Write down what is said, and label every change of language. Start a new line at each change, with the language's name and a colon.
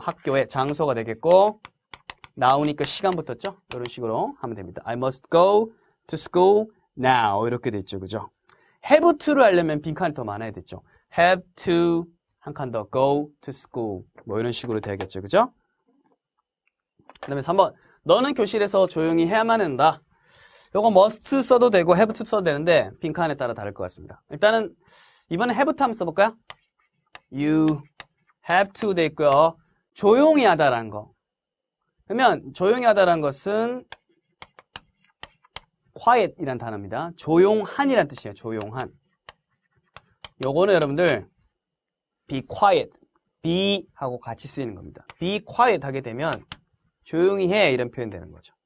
Korean: 학교에 장소가 되겠고 나오니까 시간 붙었죠? 이런 식으로 하면 됩니다.
English: I must go to school now.
Korean: 이렇게 돼 있죠. 그죠?
English: have to
Korean: 를 하려면 빈칸이 더 많아야 됐죠.
English: have to,
Korean: 한 칸 더,
English: go to school.
Korean: 뭐 이런 식으로 돼야겠죠. 그죠? 그 다음에 3번. 너는 교실에서 조용히 해야만 한다. 요거 must 써도 되고
English: have to
Korean: 써도 되는데 빈칸에 따라 다를 것 같습니다. 일단은 이번에
English: have to
Korean: 한번 써볼까요?
English: You have to
Korean: 돼 있고요. 조용히 하다라는 거. 그러면 조용히 하다라는 것은 quiet이란 단어입니다. 조용한이란 뜻이에요. 조용한. 요거는 여러분들
English: be quiet,
Korean: be 하고 같이 쓰이는 겁니다.
English: be quiet
Korean: 하게 되면 조용히 해 이런 표현 되는 거죠.